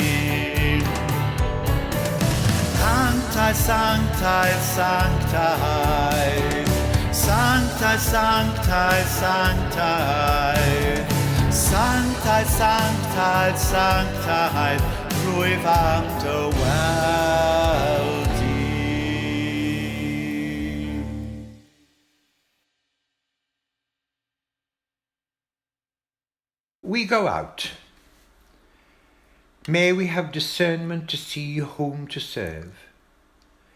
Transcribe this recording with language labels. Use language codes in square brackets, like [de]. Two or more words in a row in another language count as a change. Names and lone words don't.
[cy] Sanctaidd, sanctaidd, sanctaidd. Sanctaidd, sanctaidd, sanctaidd. Sanctaidd, sanctaidd, sanctaidd, rwyf am dy weld i. [en] We go out. May we have discernment to see whom to serve.